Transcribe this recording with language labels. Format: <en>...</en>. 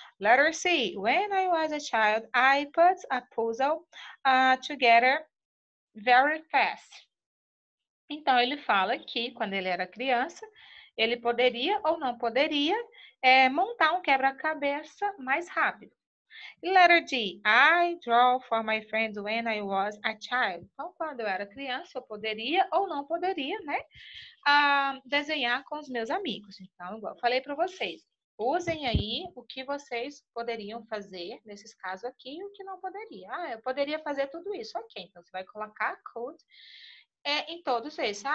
<en>Letter C. When I was a child, I put a puzzle together very fast.</en> <pt>Então, ele fala que quando ele era criança, ele poderia ou não poderia montar um quebra-cabeça mais rápido.</pt> <en>Letter D. I draw for my friends when I was a child.</en> <pt>Então, quando eu era criança, eu poderia ou não poderia, né? Desenhar com os meus amigos. Então, igual eu falei para vocês, usem aí o que vocês poderiam fazer nesses casos aqui e o que não poderia. Eu poderia fazer tudo isso. Ok, então você vai colocar could em todos esses.</pt>